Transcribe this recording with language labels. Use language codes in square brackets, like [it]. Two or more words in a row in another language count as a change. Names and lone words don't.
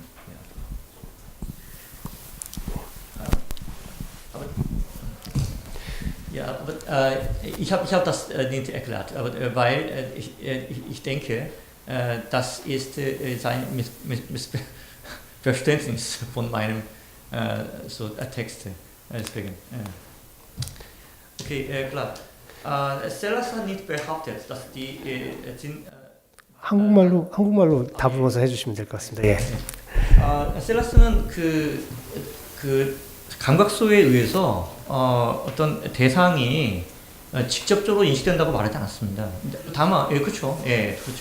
[de] Ja, aber ich hab das nicht erklärt, aber, weil ich denke, das ist sein Missverständnis von meinem Text. Deswegen. Okay, klar. Sellers hat nicht behauptet, dass die [ko] 한국말로 답을 먼저 해주시면 될 것 같습니다. 예. 셀러스는 그 감각소에 의해서 어떤 대상이 직접적으로 인식된다고 말하지 않았습니다. 다만, 그렇죠, 그렇죠.